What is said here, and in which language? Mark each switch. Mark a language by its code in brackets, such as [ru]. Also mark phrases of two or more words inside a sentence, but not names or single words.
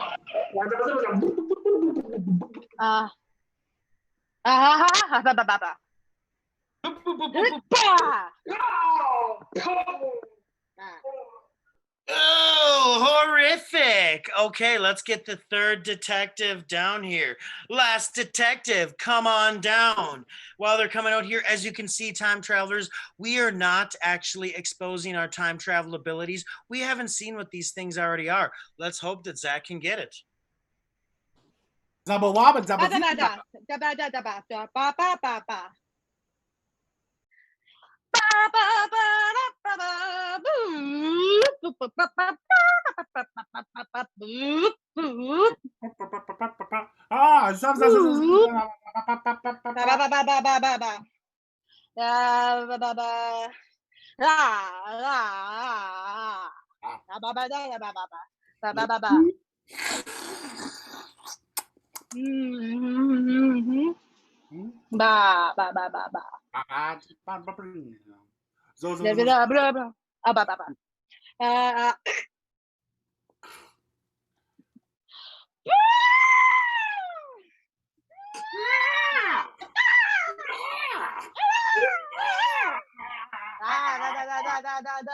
[en] Ah. Ah, ba ba ba ba. Oh, horrific. Okay, let's get the third detective down here. Last detective, come on down. While they're coming out here, as you can see, time travelers, we are not actually exposing our time travel abilities. We haven't seen what these things already are. Let's hope that Zach can get it. Zabba wabba Ba zabba ba ba zee. da ba da da ba da ba ba ba ba. Ba ba ba da ba ba. Boop boop ba ba ba boop boop. Ah, zabba zabba Ba ba ba ba ba ba ba ba. Ba ba ba. La la. Ba ba ba da ba ba ba. Ba ba ba ba. Ba ba ba ba ba. Zo zo Blah zo. blah blah blah. Ah ba ba ba. Uh, da da da da da da da.